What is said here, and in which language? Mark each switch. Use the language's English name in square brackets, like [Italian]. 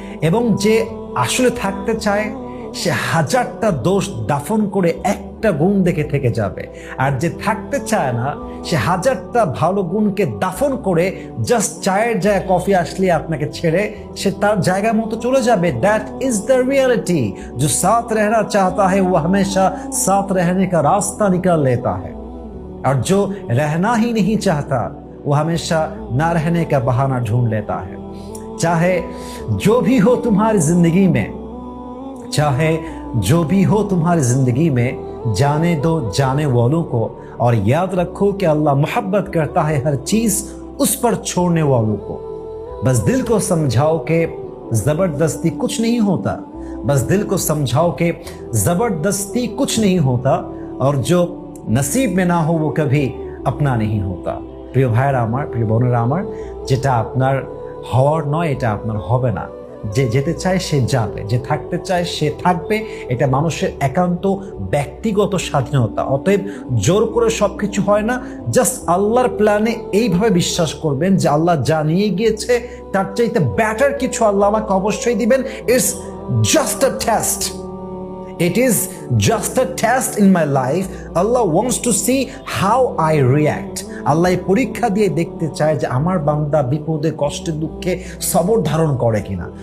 [Bangla] এবং যে আসলে থাকতে চায় সে 1000টা দোষ দাফন করে একটা গুণ দেখে থেকে যাবে, আর যে থাকতে চায় না সে 1000টা ভালো গুণকে দাফন করে জাস্ট চায়ের জায়গায় কফি আসলে আপনাকে ছেড়ে সে তার জায়গা মতো চলে যাবে। [English] That is the reality. [Hindi] जो साथ रहना चाहता है वो हमेशा साथ रहने का रास्ता निकाल लेता है, और जो रहना ही नहीं चाहता वो हमेशा ना रहने का बहाना ढूंढ लेता है। चाहे जो भी हो तुम्हारी जिंदगी में, चाहे जो भी हो तुम्हारी जिंदगी में, जाने दो जाने वालों को, और याद रखो कि अल्लाह मोहब्बत करता है हर चीज उस पर छोड़ने वालों को। बस दिल को समझाओ कि जबरदस्ती कुछ नहीं होता, बस दिल को समझाओ कि जबरदस्ती कुछ नहीं होता, और जो नसीब में ना हो वो कभी अपना नहीं होता। [Bangla] প্রিয় ভাইরা আমার, প্রিয় বোনেরা আমার, যেটা আপনার হওয়ার নয় এটা আপনার হবে না। যে যেতে চায় সে যাবে, যে থাকতে চায় সে থাকবে। এটা মানুষের একান্ত ব্যক্তিগত স্বাধীনতা। অতএব জোর করে সবকিছু হয় না। জাস্ট আল্লাহর প্ল্যানে এইভাবে বিশ্বাস করবেন যে আল্লাহ যা নিয়ে গিয়েছে তার চাইতে বেটার কিছু আল্লাহ আমাকে অবশ্যই দিবেন। [English] It's just a test. It is just a test in my life. Allah wants to see how I react. [Bangla] আল্লাহ পরীক্ষা দিয়ে দেখতে চায় যে আমার বান্দা বিপদে কষ্টে দুঃখে সবর ধারণ করে কিনা।